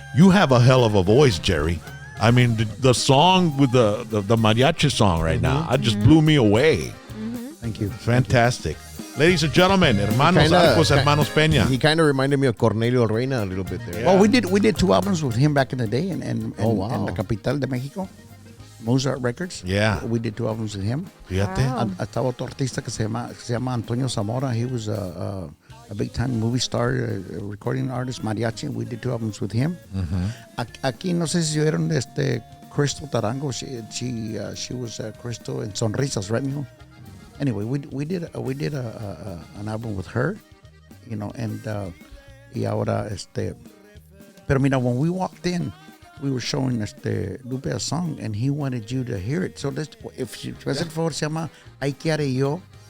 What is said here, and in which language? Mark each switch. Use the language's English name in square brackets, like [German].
[English] You have a hell of a voice, Jerry. I mean, the song with the mariachi song right now, it just blew me away. Thank you. Fantastic. Ladies and gentlemen, Hermanos Arcos Hermanos Peña. He kind of reminded me of Cornelio Reyna a little bit there. Yeah. Well, we did 2 albums with him back in the day, in La Capital de Mexico, Mozart Records. Yeah. We did 2 albums with him. [Spanish] Fíjate. Estaba otro artista que se llama Antonio Zamora. [English] He was a big-time movie star, recording artist, mariachi. We did 2 albums with him. [Spanish] Aquí no sé si vieron Crystal Tarango. [English] She was Crystal in Sonrisas, right, [Spanish] mijo? [English] Anyway, we did an album with her, and [Spanish] y ahora pero mira, [English] when we walked in, we were showing Lupe a song, and he wanted you to hear it. So if she wasn't for [Spanish] se llama Ay que haré yo.